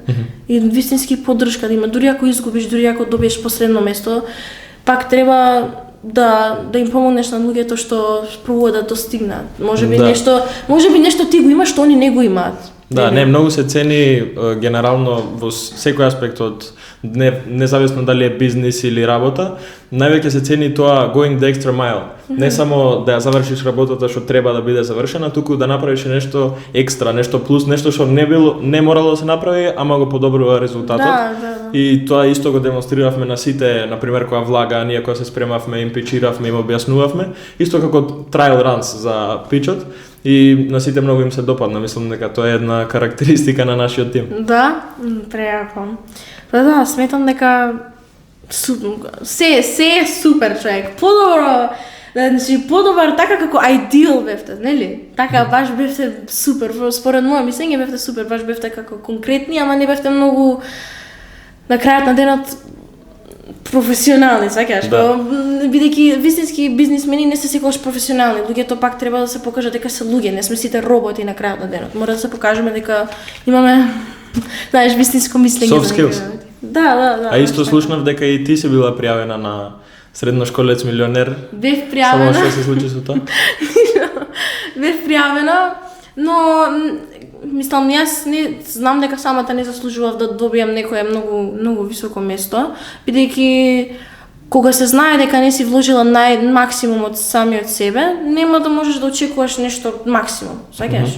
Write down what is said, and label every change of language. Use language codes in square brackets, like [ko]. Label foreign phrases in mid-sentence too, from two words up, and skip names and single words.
[mk] И вистински поддршка да има, дури ако изгубиш, дури ако добиеш последно место, пак треба да им помогнеш на луѓето што пробуваат да достигнат. Можеби нешто ти го имаш што они не го имаат. Да, не, многу се цени генерално во секој аспект од независно дали е бизнис или работа, највеќе се цени тоа [en] going the extra mile. [mk] Не само да ја завршиш работата што треба да биде завршена, туку да направиш нешто екстра, нешто плюс, нешто што не морало да се направи, ама го подобрува резултатот. Да. И тоа исто го демонстриравме на сите, например кога влага, ние кога се спремавме, им пичиравме, им објаснувавме, исто како [en] trial runs [mk] за пичот. И на сите многу им се допадна, мислам дека тоа е една карактеристика на нашиот тим. Да, прејако. Па да, сметам дека се е супер човек. Подобро, значи подобар така како ideal бевте, нели? Така баш бевте супер. Според моја мислење бевте супер, баш бевте како конкретни, ама не бевте многу на крајот на денот професионални, сакаш, бидејќи вистински бизнисмени не се секогаш професионални. Луѓето пак треба да се покажат дека се луѓе, не сме сите роботи на крајот на денот. Мора да се покажеме дека имаме, знаеш, вистинско мислење. [en] Soft skills. [mk] Да. А исто слушнав дека и ти си била пријавена на средношколец милионер. Бев пријавена. Само што се случи со тоа? Бев пријавена, но мислам, јас не знам дека самата не заслужував да добијам некое многу високо место, бидејќи кога се знае дека не си вложила максимум од самиот себе, нема да можеш да очекуваш нешто максимум, саќаш?